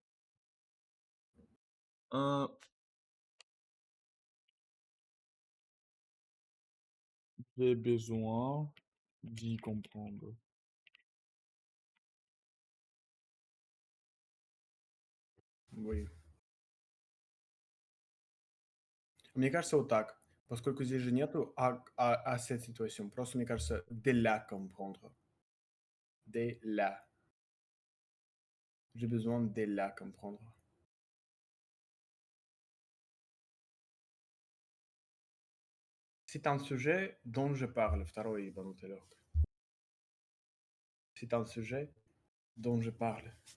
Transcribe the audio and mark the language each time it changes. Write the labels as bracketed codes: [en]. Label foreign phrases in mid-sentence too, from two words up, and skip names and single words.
[fr] J'ai besoin d'y comprendre. Oui. [ru] Мне кажется, вот так. Поскольку здесь же нету [fr] cette situation. [ru] Просто, мне кажется, [fr] de la comprendre. De la. J'ai besoin de la comprendre. C'est un sujet dont je parle. [ru] Второй ебанутый лёг. [fr] C'est un sujet dont je parle.